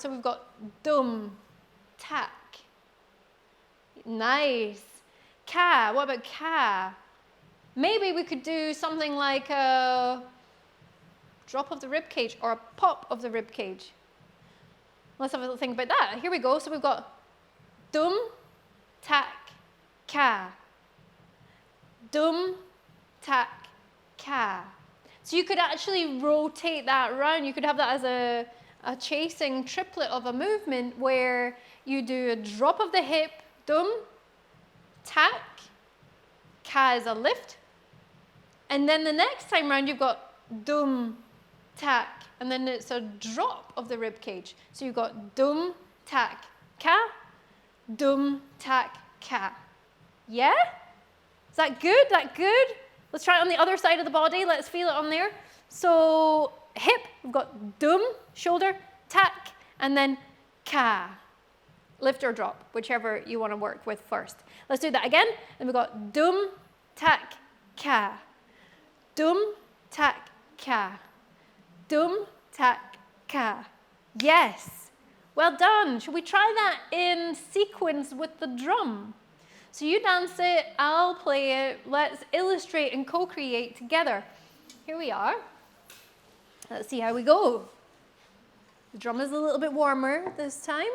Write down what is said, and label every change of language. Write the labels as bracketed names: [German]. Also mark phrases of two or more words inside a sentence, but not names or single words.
[English] So we've got dum, tak. Nice. Ka. What about ka? Maybe we could do something like a drop of the rib cage or a pop of the rib cage. Let's have a little think about that. Here we go. So we've got dum, tak, ka. Dum, tak, ka. So you could actually rotate that around. You could have that as a chasing triplet of a movement where you do a drop of the hip, dum, tak, ka is a lift. And then the next time round you've got dum, tak, and then it's a drop of the rib cage. So you've got dum, tak, ka, dum, tak, ka. Yeah? Is that good? That good? Let's try it on the other side of the body. Let's feel it on there. So hip, we've got dum, shoulder, tak, and then ka. Lift or drop, whichever you want to work with first. Let's do that again. And we've got dum, tak, ka. Dum, tak, ka. Dum, tak, ka. Yes. Well done. Should we try that in sequence with the drum? So you dance it, I'll play it. Let's illustrate and co-create together. Here we are. Let's see how we go. The drum is a little bit warmer this time.